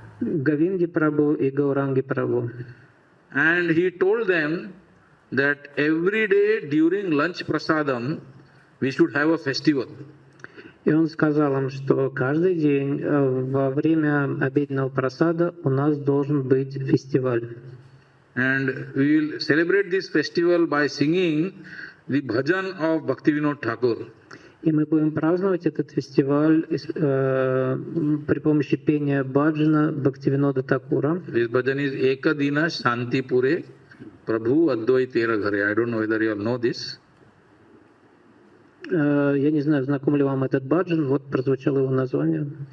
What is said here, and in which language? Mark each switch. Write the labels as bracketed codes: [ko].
[ru] Говинди Прабху и Гауранги Прабху. [en] And he told them that every day during lunch prasadam we should have a festival. [ru] И он сказал им, что каждый день во время обеденного просада у нас должен быть фестиваль. [en] And we will celebrate this festival by singing the bhajan of Bhaktivinoda Thakur. [ru] И мы будем праздновать этот фестиваль при помощи пения баджана Бхактивинода Такура. [en] This bhajan is Ekadina Shanti Pure Prabhu Advai Tera Ghare. I don't know whether you all know this. [ru] Я не знаю, знаком ли вам этот баджан, вот прозвучало его название.